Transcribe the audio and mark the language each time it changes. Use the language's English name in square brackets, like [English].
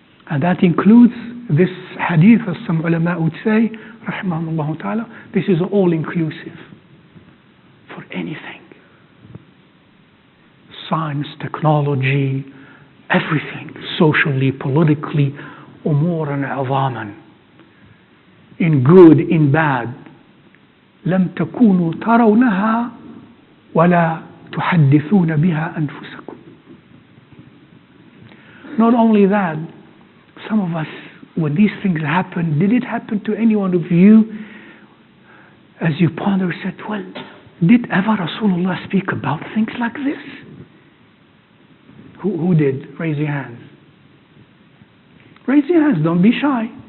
[English] And that includes this hadith, as some ulama would say, rahimahumullah ta'ala, this is all inclusive for anything. Science, technology, everything, socially, politically, [Arabic] umuran azaman, [English] in good, in bad. [Arabic] لم تكونوا ترونها ولا تحدثون بها أنفسكم. [English] Not only that, some of us, when these things happen, did it happen to any one of you, as you ponder, said, well, did ever Rasulullah speak about things like this? Who did? Raise your hands. Raise your hands, don't be shy.